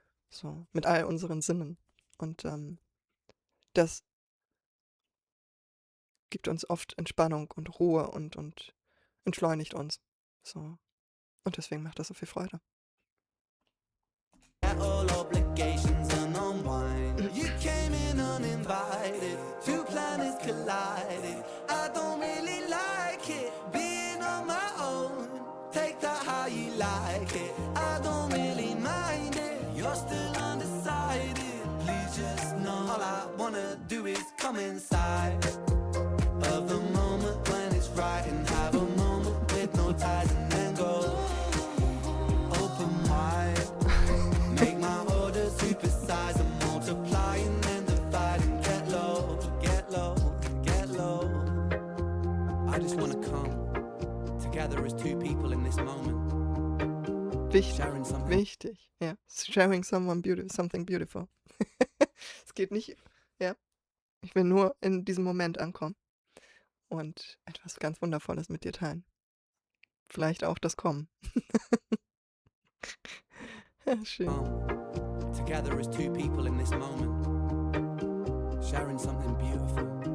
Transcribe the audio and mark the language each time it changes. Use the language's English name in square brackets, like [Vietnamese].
[German] So, mit all unseren Sinnen. Und das gibt uns oft Entspannung und Ruhe und entschleunigt uns. So. Und deswegen macht das so viel Freude. [English] All obligations and unwind. You came in uninvited, two planets collided. I don't really like it, being on my own. Take that how you like it, I don't really mind it. You're still undecided, please just know all I wanna do is come inside of the moment when it's right and have a moment with no ties and then go open wide. Make my orders supersize and multiply and then divide and get low, get low, get low. I just wanna come together as two people in this moment. [German] Wichtig, [English] Sharing something. [German] wichtig, ja. [English] Sharing something beautiful. [German] Es geht nicht, ja. Ich will nur in diesem Moment ankommen und etwas ganz Wundervolles mit dir teilen. Vielleicht auch das Kommen. Ja, schön. [English] Together as two people in this moment. Sharing something beautiful.